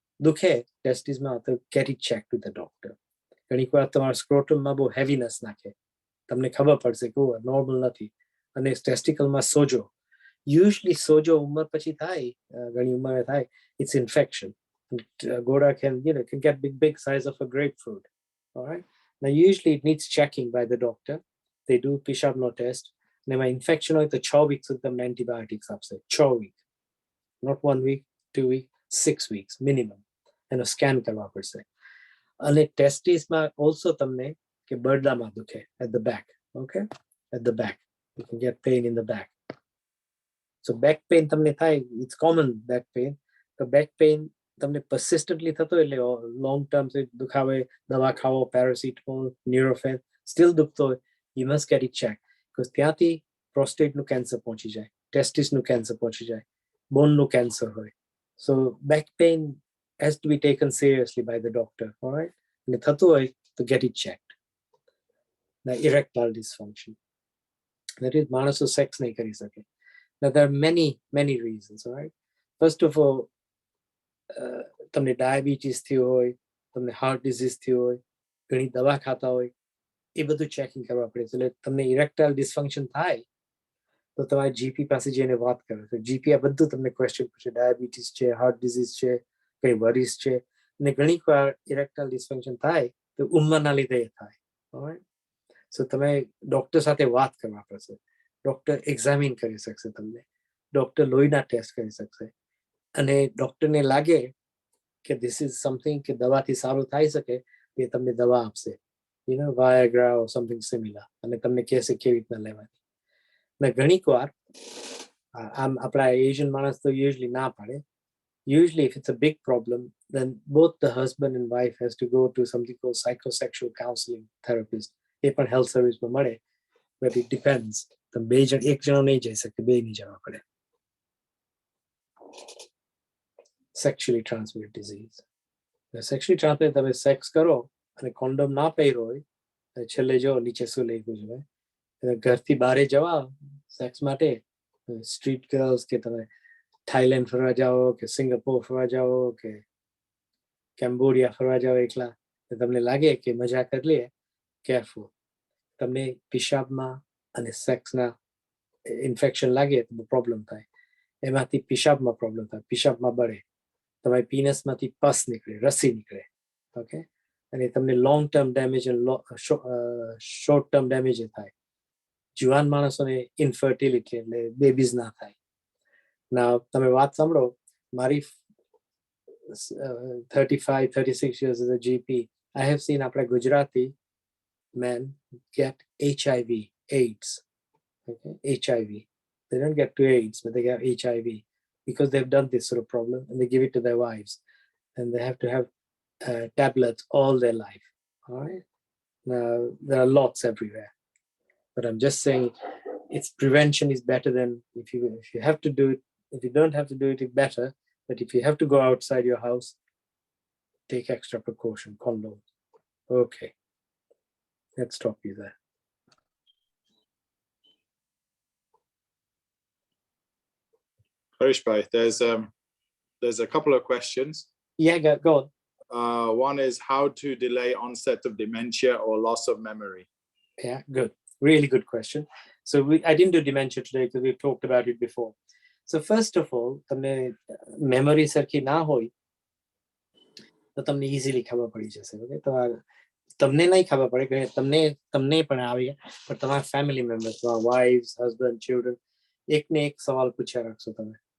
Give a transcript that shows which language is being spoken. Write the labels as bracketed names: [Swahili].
[Gujarati] દુખે ટેસ્ટિસમાં તો [English] Get it check to the doctor. [Gujarati] ઘણીક વાર તમારા સ્ક્રોટમમાં બહુ હેવીનેસ નાખે, તમને ખબર પડશે કે નોર્મલ નથી. અને ટેસ્ટિકલમાં સોજો, યુઝલી સોજો ઉંમર પછી થાય, ઘણી ઉંમરે થાય, it's infection. [English] Goda can get big size of a grapefruit. All right. Now usually it needs checking by the doctor. They do Pishabno test. Now infection હોય તો 6 weeks with them antibiotics આપશે. 6 weeks. Not 1 week, 2 weeks, 6 weeks minimum. [Gujarati] એનો scan કરવા પડશે. અને ટેસ્ટિસમાં also તમને કે બરડામાં દુખે, [English] at the back. Okay, at the back you can get pain in the back. So back pain [Gujarati] તમને થાય, [English] it's common back pain. [Gujarati] તો back pain તમને persistently થતો, એટલે લોંગ ટર્મ દુખાવે, દવા ખાવો, પેરાસિટામોલ, ન્યુરોફેન, સ્ટીલ દુખતો હોય, [English] you must get it checked, [Gujarati] because ત્યાંથી પ્રોસ્ટેટનું કેન્સર પહોંચી જાય, ટેસ્ટિસનું કેન્સર પહોંચી જાય, બોનનું કેન્સર હોય. [English] So back pain has to be taken seriously by the doctor. All right, [Gujarati] અને થતું હોય તો [English] get it checked. Now erectile dysfunction, that is [Gujarati] માણસો સેક્સ નહીં કરી શકે. [English] Now there are many reasons. All right, first of all, [Gujarati] તમને diabetes થયો હોય, તમને હાર્ટ ડિઝીઝ થયો હોય, ઘણી દવા ખાતા હોય, એ બધું ચેકિંગ કરવા પડે. એટલે તમને ઇરેક્ટાઇલ ડિસફંક્શન થાય તો તમારે જીપી પાસે જઈને વાત કરો. તો જીપી આ બધું તમને ક્વેશ્ચન પૂછે, ડાયાબિટીસ છે, હાર્ટ ડિઝીઝ છે, કઈ વરીઝ છે. અને ઘણીક વાર ઇરેક્ટાઇલ ડિસફંક્શન થાય તો ઉંમરના લીધે થાય. ઓલરાઈટ, સો તમે ડોક્ટર સાથે વાત કરવા પડશે. ડોક્ટર એક્ઝામિન કરી શકશે તમને, ડોક્ટર લોહીના ટેસ્ટ કરી શકશે, અને ડોક્ટરને લાગે કે [English] this is something [Gujarati] કે દવાથી સારું થઈ શકે, તે તમને દવા આપશે, વાયાગ્રા ઓર સમથિંગ સિમિલર, અને તમને કહેશે કેવી રીતના લેવાની. અને ઘણીક વાર આપણા Asian માણસ તો usually ના પાડે. [English] Usually if it's a big problem, then both the husband and wife has to go to something called psychosexual counseling therapist. [Gujarati] એ પણ health service માં મળે, [English] but it depends. [Gujarati] તમે બે જણ એક જણો નહીં જઈ શકે, બે નહીં જવા પડે. [English] Sexually transmitted disease. [Gujarati] Sexually transmitted, તમે સેક્સ કરો અને કોન્ડોમ ના પહેર્યો હોય, છેલ્લે જો નીચે શું લખ્યું છે, ઘરથી બહારે જવા સેક્સ માટે, સ્ટ્રીટ ગર્લ્સ કે તમે થાઈલેન્ડ ફરવા જાઓ કે સિંગાપોર ફરવા જાઓ કે કેમ્બોડિયા ફરવા જાઓ એકલા, તમને લાગે કે મજા કરી લઈએ, કેરફુલ. તમને પિશાબમાં અને સેક્સના ઇન્ફેક્શન લાગે તો પ્રોબ્લેમ થાય. એમાંથી પિશાબમાં પ્રોબ્લેમ થાય, પિશાબમાં બળે, તમારી પીનસમાંથી પસ નીકળે, રસી નીકળે. ઓકે, અને તમને લોંગ ટર્મ ડેમેજ અને શોર્ટ ટર્મ ડેમેજ થાય. જુવાન માણસોને ઇન્ફર્ટિલિટી એટલે બેબીઝ ના થાય. ના તમે વાત સાંભળો, મારી [English] 35-36 years as a GP, I have seen [Gujarati] આપણા Gujarati [English] men get HIV, AIDS. Okay, HIV. They don't get to AIDS, but they get HIV because they've done this sort of problem and they give it to their wives, and they have to have tablets all their life. All right. Now there are lots everywhere, but I'm just saying, its prevention is better than if you have to do it. If you don't have to do it, it's better. But if you have to go outside your house, take extra precaution, condom. Okay, let's stop you there. Harish bhai, there's a couple of questions. Yeah, go on. One is how to delay onset of dementia or loss of memory. Yeah, good. Really good question. So I didn't do dementia today because we've talked about it before. So first of all, [Gujarati] તમને memory સરખી ના હોય તો તમને easily ખબર પડી જશે. Okay, તમને નહીં ખબર પડે કે તમને પણ આવી, પણ તમારા ફેમિલી મેમ્બર્સ, તમારા વાઇફ્સ, હસબન્ડ, ચિલ્ડ્રન, એકને એક સવાલ પૂછ્યા રાખશો તમે.